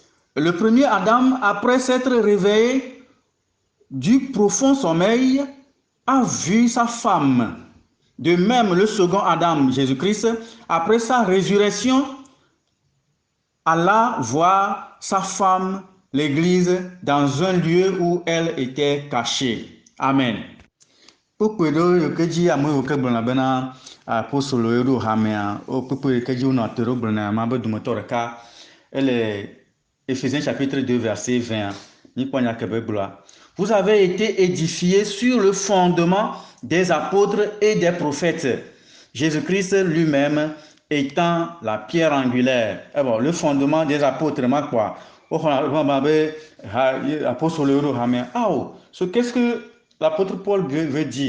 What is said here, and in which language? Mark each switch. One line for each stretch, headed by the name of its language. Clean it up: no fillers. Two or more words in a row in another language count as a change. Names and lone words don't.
French: Le premier Adam, après s'être réveillé du profond sommeil, a vu sa femme. De même, le second Adam, Jésus-Christ, après sa résurrection, alla voir sa femme, l'Église, dans un lieu où elle était cachée. Amen.
Ewe: Kpokpe ɖewo ke dzi ame yiwo ke gblɔna bena apostolo yewo ɖo hamea, wo kpokpe ke dzi wonɔ te ɖo gblɔna ma be dometɔ ɖeka, ele
French: Éphésiens chapitre 2 verset 20.
Ewe: Mikpɔ nya ke be gblɔa.
French: Vous avez été édifiés sur le fondement des apôtres et des prophètes. Jésus-Christ lui-même étant la pierre angulaire. Eh bon, le fondement des apôtres, ma quoi. So qu'est-ce que l'apôtre Paul veut dire?